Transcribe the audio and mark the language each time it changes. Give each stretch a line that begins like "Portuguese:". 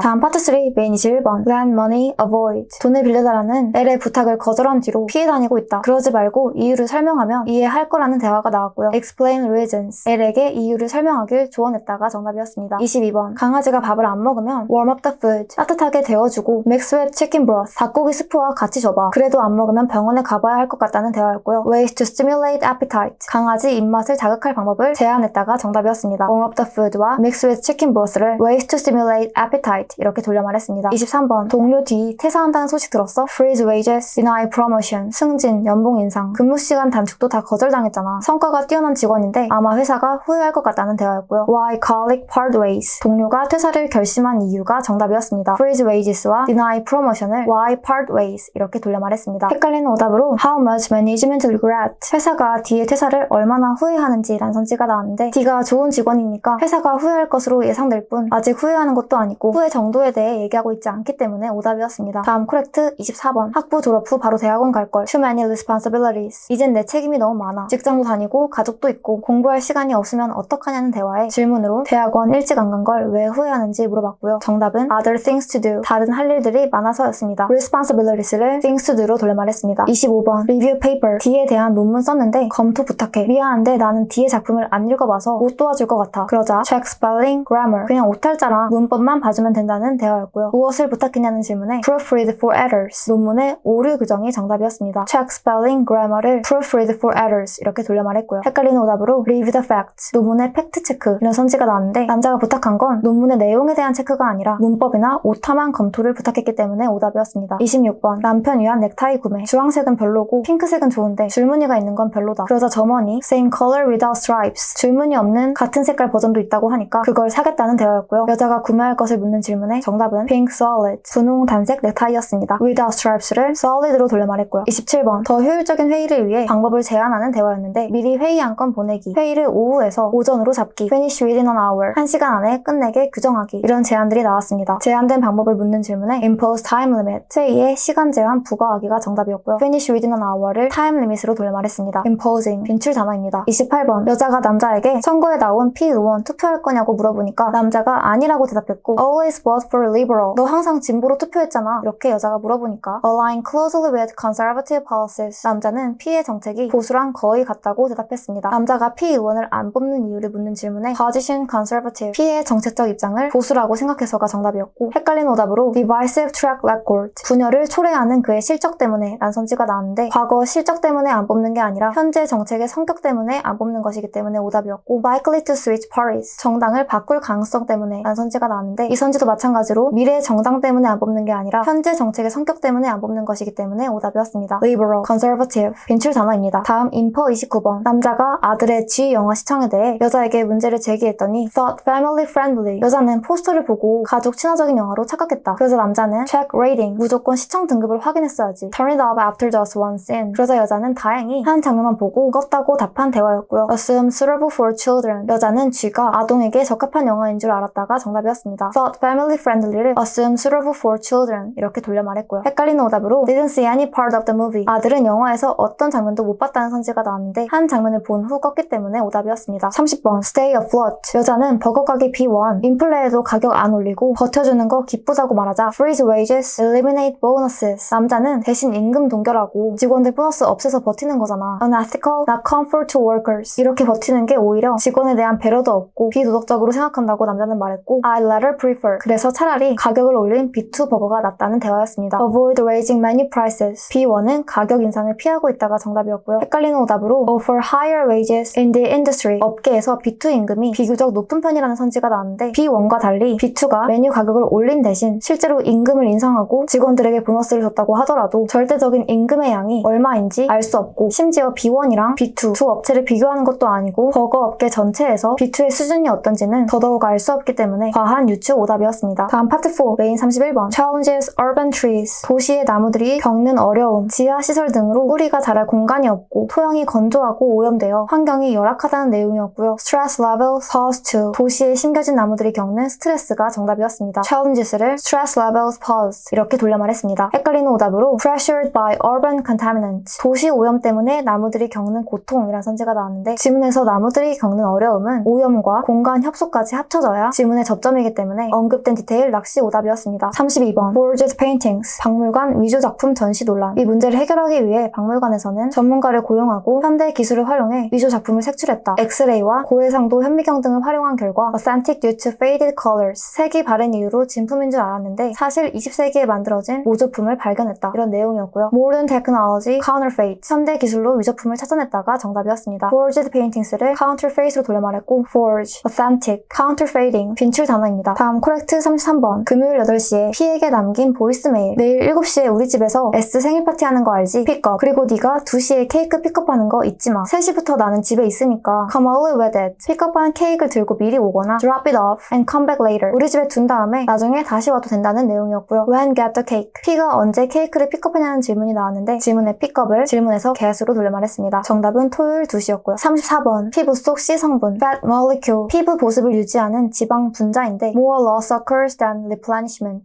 Korean: 다음 파트 3 메인 21번
English: Lend money, avoid.
Korean: 돈을 빌려달라는 L의 부탁을 거절한 뒤로 피해 다니고 있다. 그러지 말고 이유를 설명하면 이해할 거라는 대화가 나왔고요.
English: Explain reasons.
Korean: L에게 이유를 설명하길 조언했다가 정답이었습니다. 22번 강아지가 밥을 안 먹으면 Warm up the food. 따뜻하게 데워주고
English: Mix with chicken broth.
Korean: 닭고기 스프와 같이 줘봐. 그래도 안 먹으면 병원에 가봐야 할 것 같다는 대화였고요.
English: Ways to stimulate appetite.
Korean: 강아지 입맛을 자극할 방법을 제안했다가 정답이었습니다.
English: Warm up the food와 Mix with chicken broth를 Ways to stimulate appetite
Korean: 이렇게 돌려 말했습니다. 23번 동료 뒤 퇴사한다는 소식 들었어?
English: Freeze wages, deny promotion.
Korean: 승진, 연봉 인상, 근무 시간 단축도 다 거절당했잖아. 성과가 뛰어난 직원인데 아마 회사가 후회할 것 같다는 대화였고요.
English: Why colleague part ways.
Korean: 동료가 퇴사를 결심한 이유가 정답이었습니다.
English: Freeze wages와 deny promotion을 Why part ways
Korean: 이렇게 돌려 말했습니다. 헷갈리는 오답으로
English: How much management regret.
Korean: 회사가 D의 퇴사를 얼마나 후회하는지 라는 선지가 나왔는데 D가 좋은 직원이니까 회사가 후회할 것으로 예상될 뿐 아직 후회하는 것도 아니고 후회 정도에 대해 얘기하고 있지 않기 때문에 오답이었습니다. 다음 코렉트 24번 학부 졸업 후 바로 대학원 갈걸.
English: Too many responsibilities.
Korean: 이젠 내 책임이 너무 많아. 직장도 다니고 가족도 있고 공부할 시간이 없으면 어떡하냐는 대화에 질문으로 대학원 일찍 안 간 걸 왜 후회하는지 물어봤고요. 정답은
English: other things to do.
Korean: 다른 할 일들이 많아서였습니다. responsibilities를
English: things to do
Korean: 로 돌려 말했습니다.
English: 25번 review paper.
Korean: D에 대한 논문 썼는데 검토 부탁해. 미안한데 나는 D의 작품을 안 읽어봐서 못 도와줄 것 같아. 그러자
English: check spelling, grammar.
Korean: 그냥 오탈자랑 문법만 봐주면 된다는 대화였고요. 무엇을 부탁했냐는 질문에
English: proofread for errors.
Korean: 논문의 오류 규정이 정답이었습니다.
English: check spelling, grammar를 proofread for errors
Korean: 이렇게 돌려 말했고요. 헷갈리는 오답으로
English: read the facts.
Korean: 논문의 팩트 체크 이런 선지가 나왔는데 남자가 부탁한 건 논문의 내용에 대한 체크가 아니라 문법이나 오타만 검토를 부탁했기 때문에 오답이었습니다. 26번 남편 위한 넥타이 구매. 주황색은 별로고 핑크색은 좋은데 줄무늬가 있는 건 별로다. 그러자 점원이
English: same color without stripes.
Korean: 줄무늬 없는 같은 색깔 버전도 있다고 하니까 그걸 사겠다는 대화였고요. 여자가 구매할 것을 묻는 질문에 정답은
English: pink solid.
Korean: 분홍 단색 넥타이였습니다.
English: without stripes
Korean: 를 solid로 돌려 말했고요. 27번 더 효율적인 회의를 위해 방법을 제안하는 대화였는데 미리 회의 안건 보내기. 회의를 오후에서 오전으로 잡기.
English: finish within an hour.
Korean: 1시간 안에 끝내게 규정하기. 이런 제안들이 나왔습니다. 제안된 방법을 묻는 질문에
English: impose time limit.
Korean: 회의에 시간 제한 부과하기가 정답이었고요.
English: finish within an hour를 time limit으로
Korean: 돌려 말했습니다. imposing. 빈출 단어입니다. 28번 여자가 남자에게 선거에 나온 P 의원 투표할 거냐고 물어보니까 남자가 아니라고 대답했고
English: always vote for liberal.
Korean: 너 항상 진보로 투표했잖아. 이렇게 여자가 물어보니까
English: align closely with conservative policies.
Korean: 남자는 P의 정책이 보수랑 거의 같다고 대답했습니다. 남자가 P 의원을 안 뽑는 이유를 묻는 질문에
English: position conservative.
Korean: P의 정책적 입장을 보수라고 생각해서가 정답이었고 헷갈리는 오답으로
English: divisive track record.
Korean: 분열을 초래하는 그의 실적 때문에 란 선지가 나왔는데 과거 실적 때문에 안 뽑는 게 아니라 현재 정책의 성격 때문에 안 뽑는 것이기 때문에 오답이었고
English: likely to switch parties.
Korean: 정당을 바꿀 가능성 때문에 란 선지가 나왔는데 이 선지도 마찬가지로 미래의 정당 때문에 안 뽑는 게 아니라 현재 정책의 성격 때문에 안 뽑는 것이기 때문에 오답이었습니다. liberal, conservative. 빈출 단어입니다. 다음 인퍼 29번 남자가 아들의 G 영화 시청에 대해 여자에게 문제를 제기했더니
English: thought family friendly.
Korean: 여자는 포스터를 보고 가족 친화적인 영화로 착각했다. 그래서 남자는
English: check rating.
Korean: 무조건 시청 등급을 확인했어야지.
English: turn it up after just one scene.
Korean: 그러자 여자는 다행히 한 장면만 보고 껐다고 답한 대화였고요.
English: assume suitable for children.
Korean: 여자는 G가 아동에게 적합한 영화인 줄 알았다가 정답이었습니다.
English: thought family friendly를 assume suitable for children
Korean: 이렇게 돌려 말했고요. 헷갈리는 오답으로
English: didn't see any part of the movie.
Korean: 아들은 영화에서 어떤 장면도 못 봤다는 선지가 나왔는데 한 장면을 본 후 껐기 때문에 오답이었습니다.
English: 30번 stay afloat.
Korean: 여자는 버거 가게 B1 인플레에도 가격 안 올리고 버텨주는 거 기쁘다고 말하자
English: freeze wages, eliminate bonuses.
Korean: 남자는 대신 임금 동결하고 직원들 보너스 없애서 버티는 거잖아.
English: unethical, not comfort to workers.
Korean: 이렇게 버티는 게 오히려 직원에 대한 배려도 없고 비도덕적으로 생각한다고 남자는 말했고
English: I'd rather prefer.
Korean: 그래서 차라리 가격을 올린 B2 버거가 낫다는 대화였습니다.
English: avoid raising menu prices.
Korean: B1은 가격 인상을 피하고 있다가 정답이었고요. 헷갈리는 오답으로
English: offer higher wages in the industry.
Korean: 업계에서 B2 임금이 비교적 높은 편이라는 선지가 나왔는데 B1과 달리 B2가 메뉴 가격을 올린 대신 실제로 임금을 인상하고 직원들에게 보너스를 줬다고 하더라도 절대적인 임금의 양이 얼마인지 알 수 없고 심지어 B1이랑 B2 두 업체를 비교하는 것도 아니고 버거 업계 전체에서 B2의 수준이 어떤지는 더더욱 알 수 없기 때문에 과한 유추 오답이었습니다. 다음 파트 4 메인 31번
English: Challenges urban trees.
Korean: 도시의 나무들이 겪는 어려움, 지하시설 등으로 뿌리가 자랄 공간이 없고 토양이 건조하고 오염되어 환경이 열악하다는 내용이었고요.
English: Stress levels pause to.
Korean: 도시에 심겨진 나무들이 겪는 스트레스가 정답이었습니다. Challenges를
English: stress levels pause
Korean: 이렇게 돌려 말했습니다. 헷갈리는 오답으로
English: pressured by urban contaminants.
Korean: 도시 오염 때문에 나무들이 겪는 고통이란 선지가 나왔는데 지문에서 나무들이 겪는 어려움은 오염과 공간 협소까지 합쳐져야 지문의 접점이기 때문에 언급된 디테일 낚시 오답이었습니다.
English: 32번 Forged paintings.
Korean: 박물관 위조 작품 전시 논란. 이 문제를 해결하기 위해 박물관에서는 전문가를 고용하고 현대 기술을 활용해 위조 작품을 색출했다. 엑스레이와 고해상도 현미경 등을 활용한 결과
English: authentic due to faded colors.
Korean: 색이 바른 이유로 진품인 줄 알았는데 사실 20세기에 만들어진 모조품을 발견했다. 이런 내용이었고요.
English: Modern technology counterfeit.
Korean: 현대 기술로 위조품을 찾아냈다가 정답이었습니다. Forged paintings를 counterfeit으로 돌려 말했고
English: forge, authentic, counterfeiting
Korean: 빈출 단어입니다. 다음 코렉트 33번 금요일 8시에 P에게 남긴 보이스메일. 내일 7시에 우리 집에서 S 생일 파티 하는 거 알지? 픽업. 그리고 네가 2시에 케이크 픽업하는 거 잊지 마. 3시부터 나는 집에 있으니까
English: come early with it.
Korean: 픽업한 케이크를 들고 미리 오거나
English: drop it off and come back later.
Korean: 우리 집에 둔 다음에 나중에 다시 와도 된다는 내용이었고요.
English: When get the cake.
Korean: P가 언제 케이크를 픽업하냐는 질문이 나왔는데 지문의 픽업을 질문에서 get으로 돌려 말했습니다. 정답은 토요일 2시였고요. 34번 피부 속 C 성분
English: fat molecule.
Korean: 피부 보습을 유지하는 지방 분자인데
English: more loss occurs than replenishment.